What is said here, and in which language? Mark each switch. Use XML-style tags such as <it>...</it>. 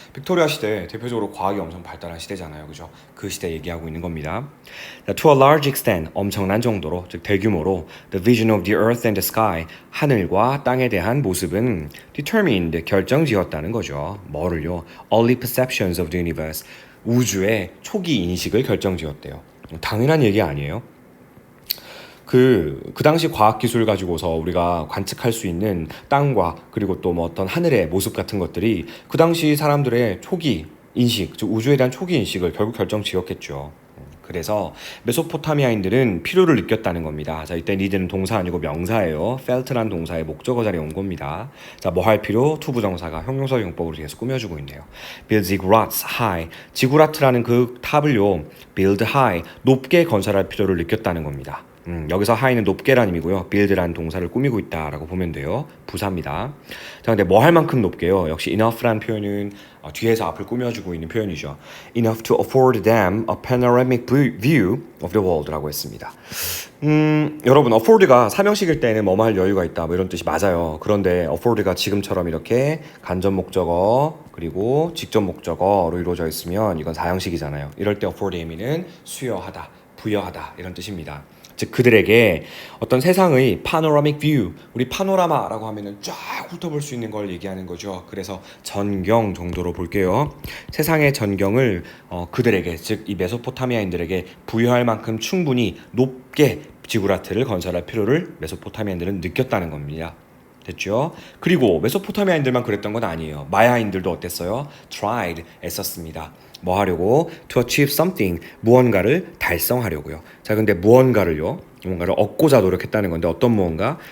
<ko>빅토리아 시대 대표적으로 과학이 엄청 발달한 시대잖아요, 그죠? 그 시대 얘기하고 있는 겁니다.</ko> <en>To a large extent</en> <ko>엄청난 정도로 즉 대규모로</ko> <en>the vision of the earth and the sky</en> <ko>하늘과 땅에 대한 모습은</ko> <en>determined</en> <ko>결정지었다는 거죠. 뭐를요?</ko> <en>Early perceptions of the universe</en> <ko>우주의 초기 인식을 결정지었대요. 당연한 얘기 아니에요? 그 당시 과학기술 가지고서 우리가 관측할 수 있는 땅과 그리고 또 뭐 어떤 하늘의 모습 같은 것들이 그 당시 사람들의 초기 인식, 즉 우주에 대한 초기 인식을 결국 결정지었겠죠. 그래서 메소포타미아인들은 필요를 느꼈다는 겁니다. 자, 이때 need는 동사 아니고 명사예요. felt란 동사의 목적어 자리에 온 겁니다. 자, 뭐 할 필요? 투부정사가 형용사 용법으로 계속 꾸며주고 있네요.</ko> <en>build ziggurats high.</en> <ko>지구라트라는 그 탑을요,</ko> <en>build high,</en> <ko>높게 건설할 필요를 느꼈다는 겁니다. 여기서 high는 높게란 의미고요. build란 동사를 꾸미고 있다라고 보면 돼요. 부사입니다. 자, 근데 뭐 할 만큼 높게요? 역시 enough란 표현은 뒤에서 앞을 꾸며주고 있는 표현이죠.</ko> <en>enough to afford them a panoramic view of the world</en> <ko>라고 했습니다. 여러분, afford가 삼형식일 때는 뭐뭐 할 여유가 있다 뭐 이런 뜻이 맞아요. 그런데 afford가 지금처럼 이렇게 간접 목적어 그리고 직접 목적어로 이루어져 있으면 이건 사형식이잖아요. 이럴 때 afford의 의미는 수여하다, 부여하다 이런 뜻입니다. 즉 그들에게 어떤 세상의 panoramic view, 우리 파노라마라고 하면은 쫙 훑어볼 수 있는 걸 얘기하는 거죠. 그래서 전경 정도로 볼게요. 세상의 전경을 그들에게, 즉 이 메소포타미아인들에게 부여할 만큼 충분히 높게 지구라트를 건설할 필요를 메소포타미아인들은 느꼈다는 겁니다. 됐죠? 그리고 메소포타미아인들만 그랬던 건 아니에요. 마야인들도 어땠어요? tried, 애썼습니다. 뭐 하려고?</ko> <en>to achieve something,</en> <ko>무언가를 달성하려고요. 자, 근데 무언가를 얻고자 노력했다는 건데 어떤 무언가?</ko>